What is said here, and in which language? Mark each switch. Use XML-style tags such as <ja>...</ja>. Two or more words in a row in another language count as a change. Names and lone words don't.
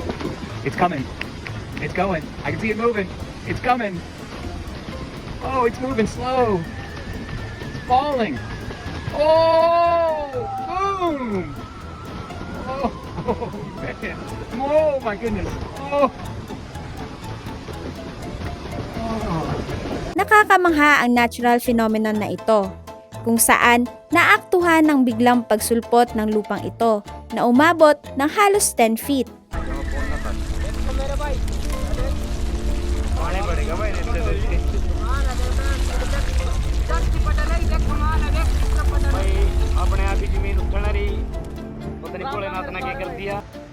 <en>It's coming. It's going. I can see it moving. It's coming. Oh, it's moving slow. It's falling. Oh, boom. Oh, man. Oh, my goodness. Oh. Oh.</en> <tl>Nakakamangha ang</tl> <en>natural phenomenon</en> <tl>na ito, kung saan naaktuhan ng biglang pagsulpot ng lupang ito na umabot ng halos 10 feet.</tl> <hi>अपने आप ही जमीन उखड़ रही पता नहीं भोलेनाथ ने क्या कर दिया</hi>